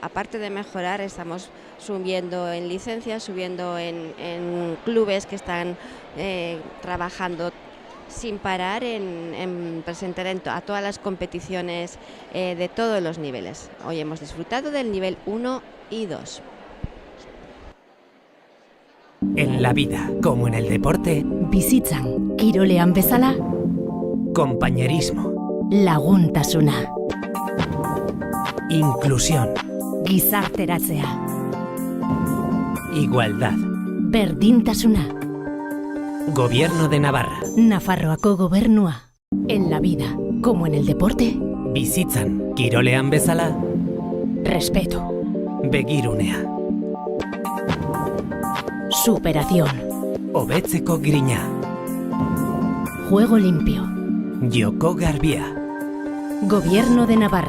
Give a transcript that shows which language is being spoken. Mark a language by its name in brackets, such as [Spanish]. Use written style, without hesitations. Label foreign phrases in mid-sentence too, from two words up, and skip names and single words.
[Spanish] Aparte de mejorar, estamos subiendo en licencias, subiendo en clubes que están trabajando sin parar en presentar a todas las competiciones de todos los niveles. Hoy hemos disfrutado del nivel 1 y 2. En la vida, como en el deporte, [Basque] bizitzan, kirolean bezala, [Spanish] compañerismo, [Basque] laguntasuna, [Spanish] inclusión, [Basque] gizarteratzea, [Spanish] igualdad, [Basque] berdintasuna. [Spanish] Gobierno de Navarra. [Basque] Nafarroako gobernua. [Spanish] En la vida, como en el deporte, [Basque] bizitzan, kirolean bezala, [Spanish] respeto, [Basque] begirunea, [Spanish] superación, [Basque] hobetzeko grina, [Spanish] juego limpio, [Basque] Joko Garbia. [Spanish] Gobierno de Navarra.